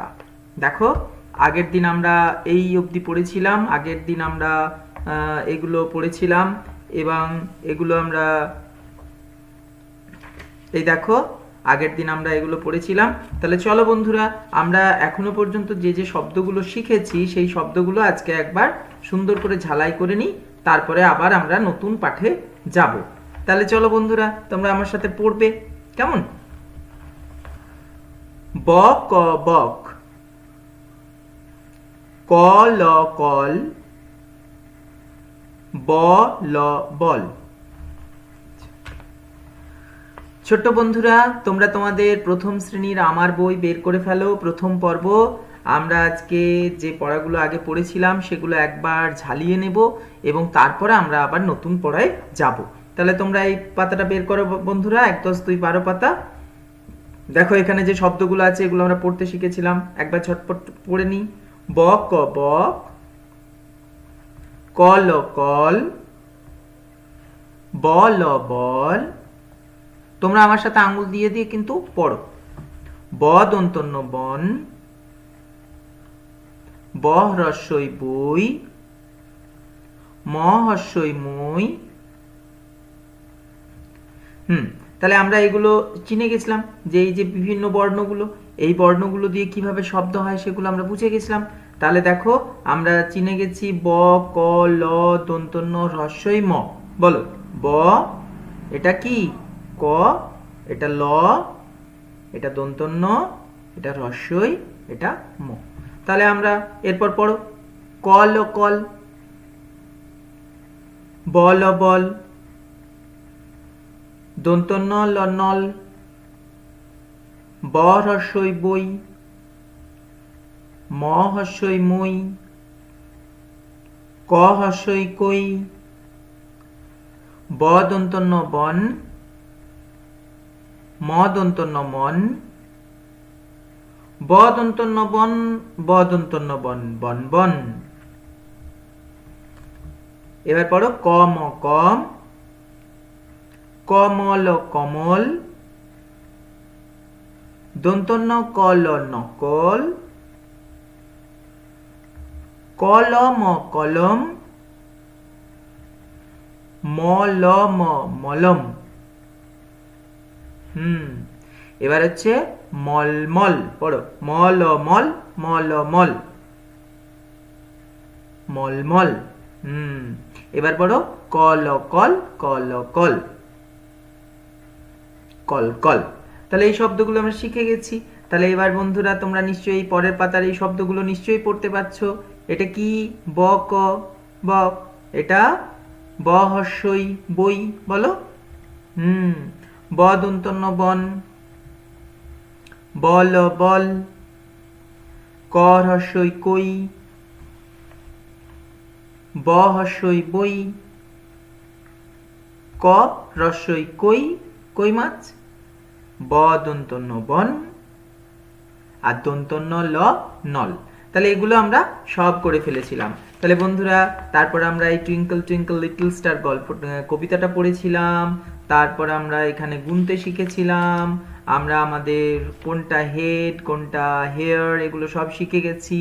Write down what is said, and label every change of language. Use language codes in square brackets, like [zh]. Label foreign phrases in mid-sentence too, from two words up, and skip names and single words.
[bn] দেখো, আগের দিন আমরা এই অবধি পড়েছিলাম, আগের দিন আমরা এগুলো পড়েছিলাম, এবং এগুলো আমরা এই দেখো আগের দিন আমরা এগুলো পড়েছিলাম। তাহলে চলো বন্ধুরা, আমরা এখনো পর্যন্ত যে যে শব্দগুলো শিখেছি সেই শব্দগুলো আজকে একবার সুন্দর করে ঝালাই করে নিই, তারপরে আবার আমরা নতুন পাঠে যাব। তাহলে চলো বন্ধুরা, তোমরা আমার সাথে পড়বে কেমন? ব ক বক, ক ল কল, ব ল বল। ছোট্ট বন্ধুরা, তোমরা তোমাদের প্রথম শ্রেণীর আমার বই বের করে ফেলো। প্রথম পর্ব আমরা আজকে যে পড়াগুলো আগে পড়েছিলাম সেগুলো একবার ঝালিয়ে নেব, এবং তারপরে আমরা আবার নতুন পড়ায় যাব। তাহলে তোমরা এই পাতাটা বের করো বন্ধুরা, 1 10 2 12 পাতা। দেখো এখানে যে শব্দগুলো আছে এগুলো আমরা পড়তে শিখেছিলাম, একবার ঝটপট পড়ে নিই। ব ক বক, ক ল কল, ব ল বল। তোমরা আমার সাথে আঙ্গুল দিয়ে দিয়ে কিন্তু পড়ো। ব দন্তন্য বন, ব হ্রস্বই বই, ম হর্ষই মই, তাহলে আমরা এগুলো চিনে গেছিলাম যে এই যে বিভিন্ন বর্ণগুলো, এই বর্ণগুলো দিয়ে কিভাবে শব্দ হয় সেগুলো আমরা বুঝে গেছিলাম। তাহলে দেখো আমরা চিনে গেছি ব, ক, ল, দন্ত্য ন, হ্রস্বই ম। বলো, ব এটা কি, ক এটা ল, এটা দন্ত্য ন, এটা হ্রস্বই, এটা ম। তাহলে আমরা এরপর পড়ো, কল ও কল, বল ও বল, দন্ত্য ন ল নল, ব হ্রস্বই বই, ম হ্রস্বই মই, ক হ্রস্বই কই, ব দন্ত্য ন বন, ম দন্ত্য ন মন, ব দন্ত্য ন বন, ব দন্ত্য ন বন, বন বন। এবার পড়ো ক ম কম, কমল কমল, দন্ত্য ন কল নকল, কলম কলম, মলম মলম। এবার হচ্ছে মলমল, পড়ো মলমল মলমল, মলমল। এবার পড়ো কল কল কল কল, কল কল। তাহলে এই শব্দগুলো আমরা শিখে গেছি। তাহলে এবার বন্ধুরা তোমরা নিশ্চয়ই পরের পাতার এই শব্দগুলো নিশ্চয়ই পড়তে পারছো। এটা কি, ব ক বক, এটা ব হ্রস্বই বই, বলো। ব দন্ত্য ন বন, বল বল, ক হ্রস্বই কই, ব হ্রস্বই বই, ক হ্রস্বই কই, কই মাছ, ব দন্ত্য ন বন, আর দন্ত্য ন ল নল। তাহলে এগুলো আমরা সব করে ফেলেছিলাম। তাহলে বন্ধুরা তারপর আমরা এই টুইঙ্কল টুইঙ্কল লিটল স্টার গল্প কবিতাটা পড়েছিলাম। তারপর আমরা এখানে গুনতে শিখেছিলাম। আমরা আমাদের কোনটা হেড কোনটা হেয়ার এগুলো সব শিখে গেছি।